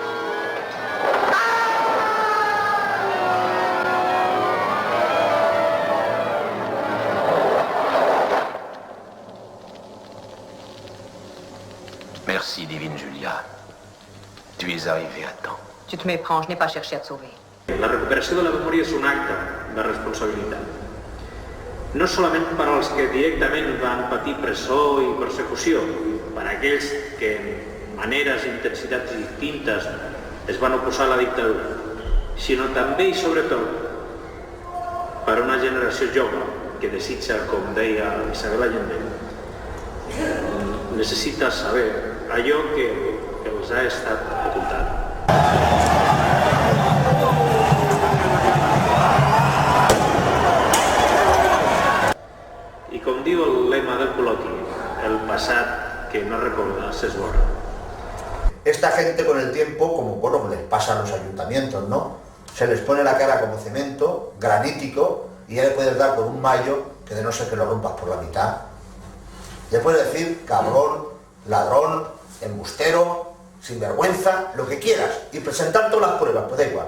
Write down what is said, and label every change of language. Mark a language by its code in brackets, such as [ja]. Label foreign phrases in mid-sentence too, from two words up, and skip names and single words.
[fr] Merci, divine Julia. Tu es arrivée à temps. Tu te méprends, je n'ai pas cherché à te sauver. [ca] La recuperació de la memòria és un acte de responsabilitat. No solament per als que directament van patir presó i persecució, per a aquells que en maneres i intensitats distintes es van oposar a la dictadura, sinó també i sobretot per a una generació jove que desitja, com deia Isabel Allende, necessita saber allò que els ha estat ocultat. I com diu el lema del col·loqui, el passat que no recorda se esborra. [es] Esta gente con el tiempo, como bueno, les pasa a los ayuntamientos, ¿no? Se les pone la cara como cemento, granítico, y ya le puedes dar con un mayo que de no ser que lo rompas por la mitad. Le puedes decir cabrón, ladrón, embustero, sinvergüenza, lo que quieras, y presentar todas las pruebas, pues da igual.